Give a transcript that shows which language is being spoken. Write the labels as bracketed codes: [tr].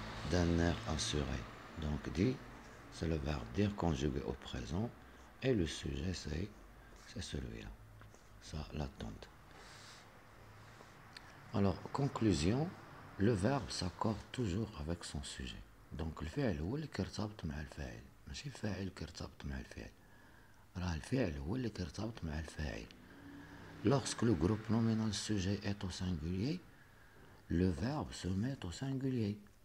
[fr] d'un air assuré. Donc dit, c'est le verbe dire conjugué au présent, et le sujet c'est celui-là. Ça, l'attente. Alors, conclusion, le verbe s'accorde toujours avec son sujet. [ar] Donc الفعل هو اللي كيرتبط مع الفاعل، ماشي الفاعل كيرتبط مع الفعل. راه الفعل هو اللي كيرتبط مع الفاعل. [fr] Lorsque le groupe nominal sujet est au singulier, le verbe se met au singulier.